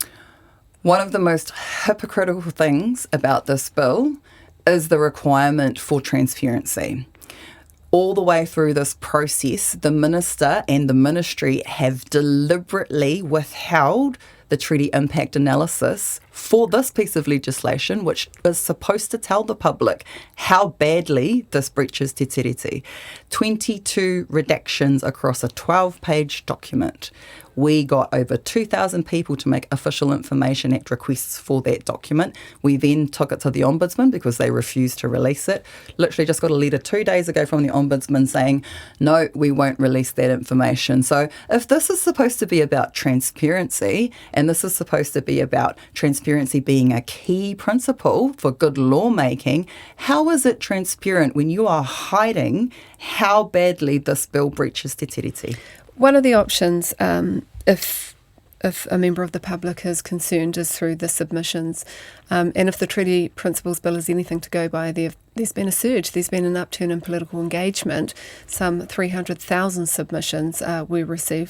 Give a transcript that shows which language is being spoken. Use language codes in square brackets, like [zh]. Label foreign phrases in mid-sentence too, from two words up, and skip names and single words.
[en] One of the most hypocritical things about this bill is the requirement for transparency. All the way through this process, the minister and the ministry have deliberately withheld the treaty impact analysis for this piece of legislation, which is supposed to tell the public how badly this breaches [mi] te tiriti. [en] 22 redactions across a 12-page document. We got over 2,000 people to make Official Information Act requests for that document. We then took it to the Ombudsman because they refused to release it. Literally just got a letter 2 days ago from the Ombudsman saying, no, we won't release that information. So if this is supposed to be about transparency, and this is supposed to be about transparency being a key principle for good lawmaking, how is it transparent when you are hiding how badly this bill breaches [mi] te tiriti? [en] One of the options, if a member of the public is concerned, is through the submissions. And if the Treaty Principles Bill is anything to go by, there's been a surge. There's been an upturn in political engagement. Some 300,000 submissions were received.